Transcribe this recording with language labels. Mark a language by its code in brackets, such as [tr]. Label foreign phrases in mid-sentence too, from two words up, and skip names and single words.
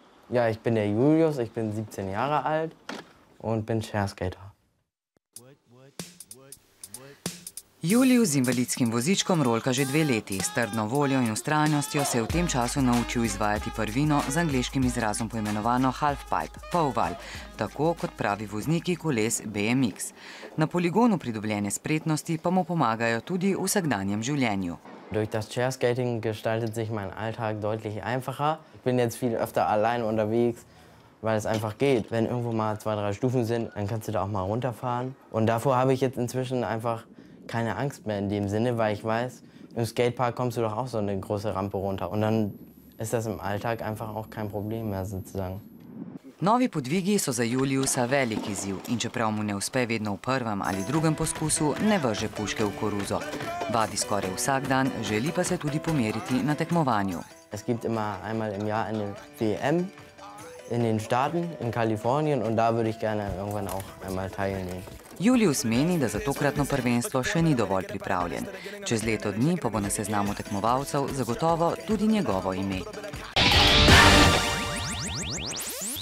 [de] Ja, ich bin der Julius, ich bin 17 Jahre alt und bin Shareskater. [sl] Julius z invalidskim vozičkom rolka že 2 leti. S trdno voljo in vztrajnostjo se je v tem času naučil izvajati prvino z angleškim izrazom poimenovano halfpipe, polval, tako kot pravi vozniki koles BMX. Na poligonu pridobljene spretnosti pa mu pomagajo tudi v vsakdanjem življenju. [de] Durch das Shareskating gestaltet sich mein Alltag deutlich einfacher. Ich bin jetzt viel öfter allein unterwegs, weil es einfach geht. Wenn irgendwo mal 2, 3 Stufen sind, dann kannst du da auch mal runterfahren. Und davor habe ich jetzt inzwischen einfach keine Angst mehr in dem Sinne, weil ich weiß, im Skatepark kommst du doch auch so eine große Rampe runter. Und dann ist das im Alltag einfach auch kein Problem mehr sozusagen. [sl] Novi podvigi so za Juliusa velik izziv in čeprav mu ne uspe vedno v prvem ali drugem poskusu, ne vrže puške v koruzo. Vadi skoraj vsak dan, želi pa se tudi pomeriti na tekmovanju. [de] Es gibt immer einmal im Jahr eine WM in den Staaten, in Kalifornien, und da würde ich gerne irgendwann auch einmal teilnehmen. [sl] Julius meni, da za tokratno prvenstvo še ni dovolj pripravljen. Čez leto dni pa bo na seznamu tekmovalcev zagotovo tudi njegovo ime.